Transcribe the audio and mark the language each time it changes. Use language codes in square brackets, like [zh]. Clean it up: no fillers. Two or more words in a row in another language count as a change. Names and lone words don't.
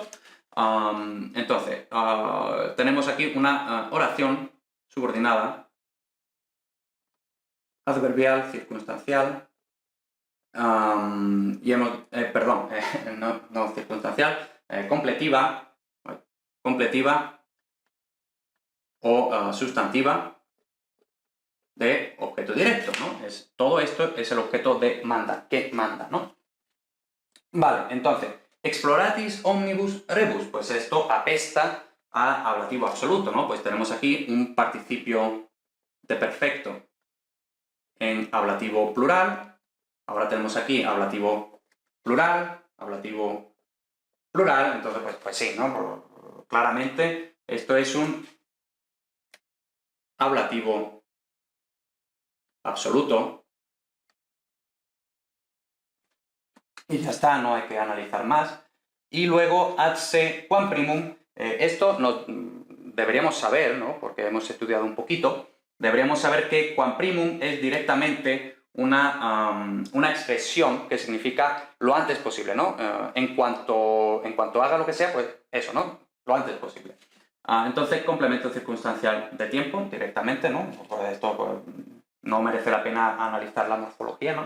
[es] Entonces, tenemos aquí una oración subordinada, adverbial, circunstancial, y hemos, perdón, no circunstancial, completiva, completiva o sustantiva de objeto directo, ¿no? Todo esto es el objeto de manda, que manda, ¿no? Vale, entonces, [la] exploratis omnibus rebus, [es] pues esto apesta a ablativo absoluto, ¿no? Pues tenemos aquí un participio de perfecto en ablativo plural, ahora tenemos aquí ablativo plural, ablativo plural, entonces pues sí, ¿no? Claramente esto es un ablativo absoluto. Y ya está, no hay que analizar más. Y luego [la] ad se quam primum, [es] esto deberíamos saber, ¿no? Porque hemos estudiado un poquito, deberíamos saber que [la] quam primum [es] es directamente una expresión que significa lo antes posible, ¿no? En cuanto haga lo que sea, pues eso, ¿no? Lo antes posible. Entonces, complemento circunstancial de tiempo, directamente, ¿no? Pues esto pues, no merece la pena analizar la morfología, ¿no?